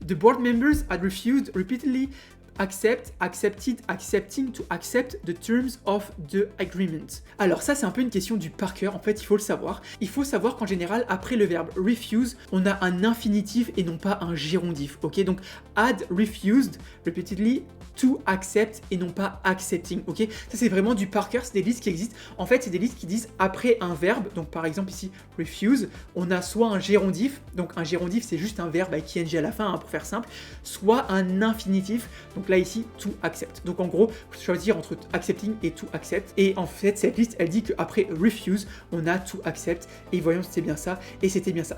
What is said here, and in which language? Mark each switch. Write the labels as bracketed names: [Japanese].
[English] The board members had refused repeatedly accepting to accept the terms of the agreement. [French] Alors ça, c'est un peu une question du par cœur, en fait, il faut le savoir. Il faut savoir qu'en général, après le verbe refuse, on a un infinitif et non pas un gérondif, ok? Donc, [English] had refused repeatedly to accept [French] et non pas accepting, ok? Ça, c'est vraiment du par cœur, c'est des listes qui existent. En fait, c'est des listes qui disent après un verbe, donc par exemple ici, refuse, on a soit un gérondif, donc un gérondif, c'est juste un verbe avec ing à la fin, hein, pour faire simple, soit un infinitif, donc là ici, to accept. Donc en gros, faut choisir entre accepting et to accept. Et en fait, cette liste, elle dit qu'après refuse, on a to accept. Et voyons si c'est bien ça. Et c'était bien ça.